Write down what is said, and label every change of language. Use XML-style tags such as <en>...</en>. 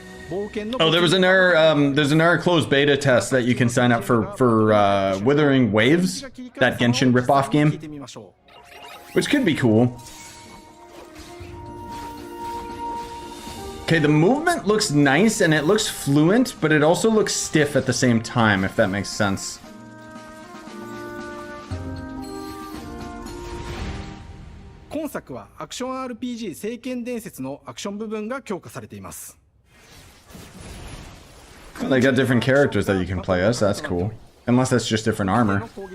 <en>Oh, there was another there's another closed beta test that you can sign up for Withering Waves, that Genshin ripoff game, which could be cool. Okay, the movement looks nice and it looks fluent, but it also looks stiff at the same time, if that makes sense.</en> <ja>今作はアクション RPG 聖剣伝説のアクション部分が強化されています。</ja> <en>Well, they got different characters that you can play as, that's cool. Unless that's just different armor.</en>